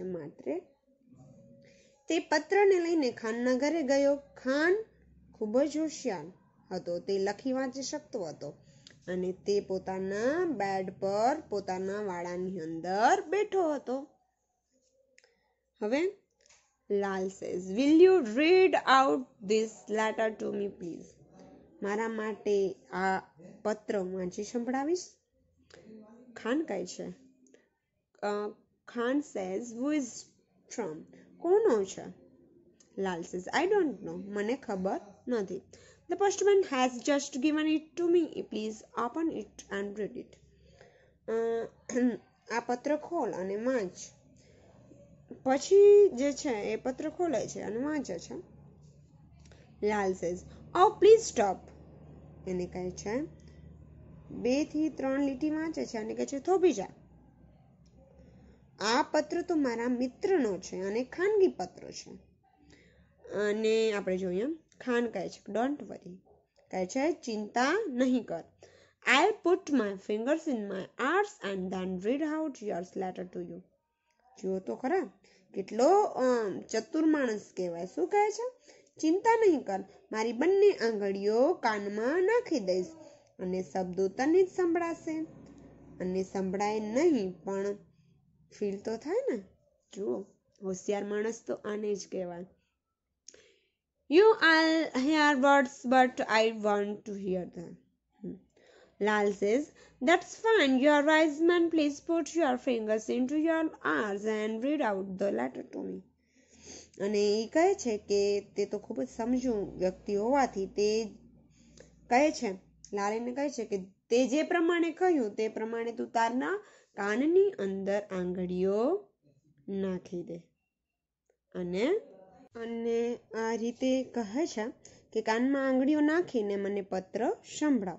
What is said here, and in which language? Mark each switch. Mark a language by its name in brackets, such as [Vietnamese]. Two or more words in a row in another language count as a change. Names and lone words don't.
[Gujarati] માત્ર તે પત્રને લઈને ખાનના ઘરે ગયો. ખાન ખૂબ જ હોશિયાર હતો. તે લખી વાંચી શકતો હતો અને તે પોતાના બેડ પર પોતાના વાડાની અંદર બેઠો હતો. હવે લાલ સેઝ, [English] "Will you read out this letter to me, please?" [Gujarati] મારા માટે આ પત્ર વાંચી સંભળાવીશ? ખાન કહે છે. ખાન સેઝ, [English] "Who is from?" [Gujarati] કોનો છે? લાલ સેઝ, [English] "I don't know. [Gujarati] મને ખબર નથી. [English] The postman has just given it to me. Please open it and read it." [Gujarati] આ પત્ર ખોલ અને વાંચ. પછી જે છે એ પત્ર ખોલે છે અને વાંચે છે. લાલ સેઝ, "Oh, please stop." એને કહે છે 2 થી 3 લીટી વાંચે છે અને કહે છે થોભી જા. આ પત્ર તો મારા મિત્રનો છે અને ખાનગી પત્ર છે. અને આપણે જોઈએ ખાન કહે છે [English] don't worry, [Gujarati] કહે છે ચિંતા નહીં કર. [English] I'll put my fingers in my ears and then read out your letter to you. [Gujarati] જુઓ તો ખરા કેટલો ચતુર માણસ કહેવાય. શું કહે છે? ચિંતા નહીં કર, મારી બંને આંગળીઓ કાનમાં નાખી દઈશ અને શબ્દો તને જ સંભળાશે. અને સંભળાય નહીં પણ ફીલ તો થાય ને. જુઓ હોશિયાર માણસ તો આને જ કહેવાય. [English] You all hear words, but I want to hear them. Lal says, "That's fine. You are wise man. Please put your fingers into your ears and read out the letter to me." [Gujarati] અને એ કહે છે કે તે તો ખૂબ જ સમજુ વ્યક્તિ હોવાથી તે કહે છે, લાલ એને કહે છે કે તે જે પ્રમાણે કહ્યું તે પ્રમાણે તું તારના કાનની અંદર આંગળીઓ નાખી દે અને આ રીતે કહે છે કે કાનમાં આંગળીઓ નાખીને મને પત્ર સંભળાવ.